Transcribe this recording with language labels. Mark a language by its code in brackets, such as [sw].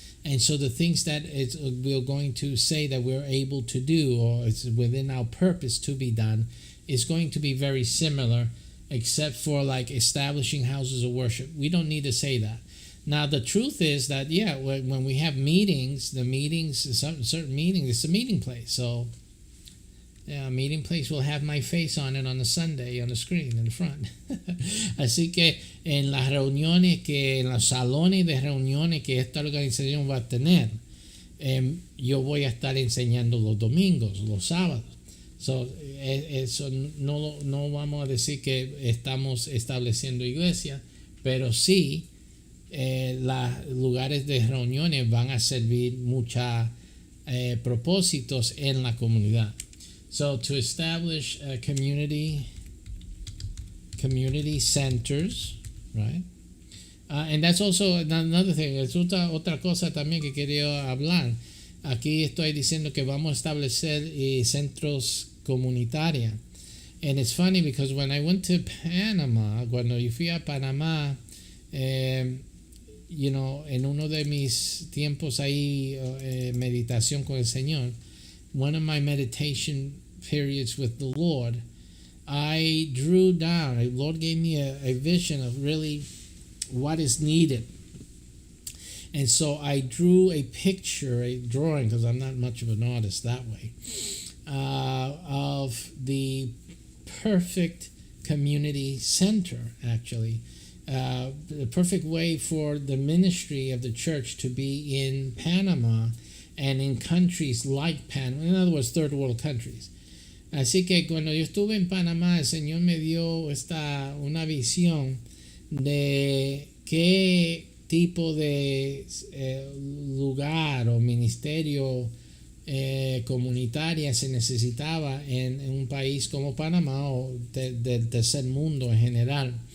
[en] And so the things that we're going to say that we're able to do, or it's within our purpose to be done, is going to be very similar, except for like establishing houses of worship. We don't need to say that. Now, the truth is that, when we have meetings, certain meetings, it's a meeting place. So, a meeting place will have my face on it on a Sunday on the screen in the front. [es] Así que en las reuniones, en los salones de reuniones que esta organización va a tener, yo voy a estar enseñando los domingos, los sábados. So, eso no vamos a decir que estamos estableciendo iglesia, pero sí los lugares de reuniones van a servir muchos propósitos en la comunidad. [en] So to establish community centers, right? And that's also another thing. [es] Es otra cosa también que quería hablar. Aquí estoy diciendo que vamos a establecer centros comunitarios. [en] And it's funny because when I went to Panama, [es] cuando yo fui a Panamá, en uno de mis tiempos ahí, meditación con el Señor, [en] one of my meditation periods with the Lord, I drew down, the Lord gave me a vision of really what is needed. And so I drew a picture, a drawing, because I'm not much of an artist that way, of the perfect community center, actually. The perfect way for the ministry of the church to be in Panama and in countries like Panama, in other words, third world countries. [es] Así que cuando yo estuve en Panamá, el Señor me dio una visión de qué tipo de lugar o ministerio comunitaria se necesitaba en un país como Panamá o del tercer mundo en general.